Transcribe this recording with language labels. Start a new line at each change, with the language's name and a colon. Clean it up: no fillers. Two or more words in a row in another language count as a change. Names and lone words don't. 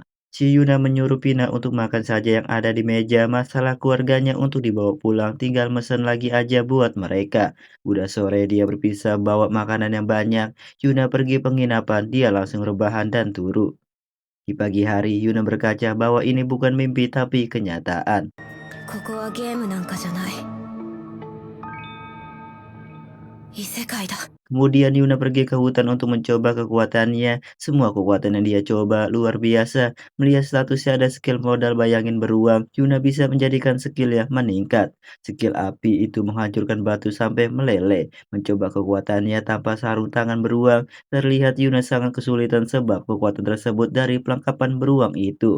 Indonesian: Si Yuna menyuruh Pina untuk makan saja yang ada di meja, masalah keluarganya untuk dibawa pulang, tinggal mesen lagi aja buat mereka. Udah sore dia berpisah bawa makanan yang banyak. Yuna pergi penginapan, dia langsung rebahan dan turu. Di pagi hari, Yuna berkaca bahwa ini bukan mimpi tapi kenyataan.
Japanese: ここはゲームなんかじゃない異世界だ
Indonesian: Kemudian Yuna pergi ke hutan untuk mencoba kekuatannya. Semua kekuatan yang dia coba luar biasa. Melihat statusnya ada skill modal bayangin beruang, Yuna bisa menjadikan skillnya meningkat. Skill api itu menghancurkan batu sampai meleleh. Mencoba kekuatannya tanpa sarung tangan beruang, terlihat Yuna sangat kesulitan sebab kekuatan tersebut dari pelengkapan beruang itu.